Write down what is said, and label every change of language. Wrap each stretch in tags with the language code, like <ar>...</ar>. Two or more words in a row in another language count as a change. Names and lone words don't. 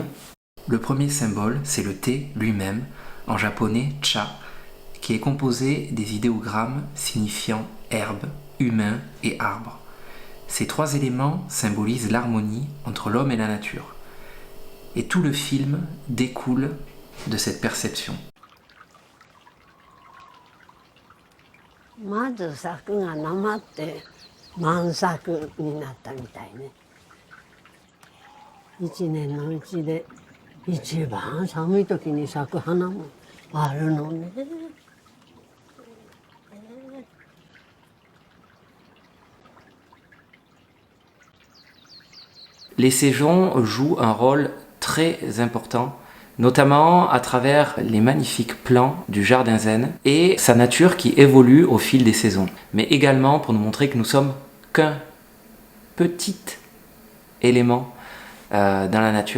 <fr>Le premier symbole, c'est le thé lui-même, en japonais cha, qui est composé des idéogrammes signifiant herbe, humain et arbre. Ces trois éléments symbolisent l'harmonie entre l'homme et la nature. Et tout le film découle de cette perception.</fr> <ja>まず作がなまって満作になったみたいね。一年のうちで一番寒い時に咲く花もあるのね。</ja> <fr>Les saisons jouent un rôle très important, notamment à travers les magnifiques plans du jardin zen et sa nature qui évolue au fil des saisons, mais également pour nous montrer que nous sommes qu'un petit élément dans la nature.</fr>